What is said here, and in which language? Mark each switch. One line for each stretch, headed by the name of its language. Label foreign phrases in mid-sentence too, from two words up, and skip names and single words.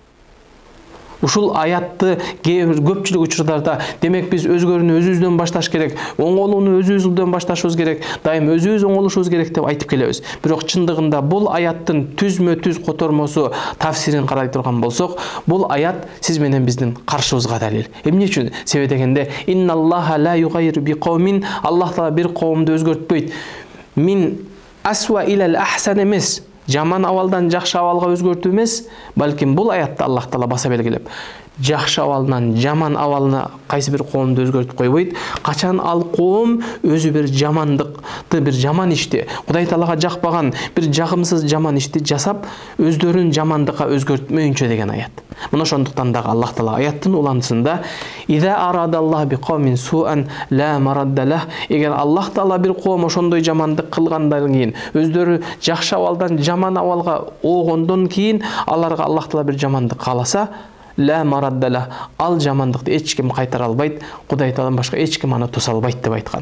Kyrgyz: Ушул аятты көпчүлүк учурларда демек биз өзгөрүүнү өзүбүздөн башташ керек, оңолууну өзүбүздөн башташыбыз керек, дайым өзүбүз оңолушубуз керек деп айтып келебиз. Бирок чындыгында бул аяттын түзмө-түз котормосу тафсирин карай турган болсок, бул аят сиз менен биздин каршыбызга далил. Эмне үчүн? Себеби дегенде
Arabic: إن الله لا يغير بقوم,
Kyrgyz: Аллах Таала бир коомду өзгөртпөйт.
Arabic: من أسوأ إلى الأحسن
Kyrgyz: эмес, жаман абалдан жакшы абалга өзгөртүү эмес, балким бул аятта Аллах Таала баса белгилеп, жакшы абалынан жаман абалына кайсы бир коомду өзгөртүп койбойт. Качан ал коом өзү бир жамандыкты, бир жаман ишти, Кудай Таалага жакпаган бир жагымсыз жаман ишти жасап, өздөрүн жамандыкка өзгөртмөйүнчө деген аят. Мына ошондуктан дагы Аллах Таала аяттын уландысында
Arabic: إذا أراد الله بقوم سوءا لا مرد له,
Kyrgyz: эгер Аллах Таала бир коом ошондой жамандык кылгандан кийин, өздөрү жакшы абалдан жаман абалга оогондон кийин аларга Аллах Таала бир жамандык кааласа,
Arabic: لا مرد له,
Kyrgyz: ал жамандыкты эч ким кайтара албайт, Кудай Тааладан башка эч ким аны тоса албайт деп айткан.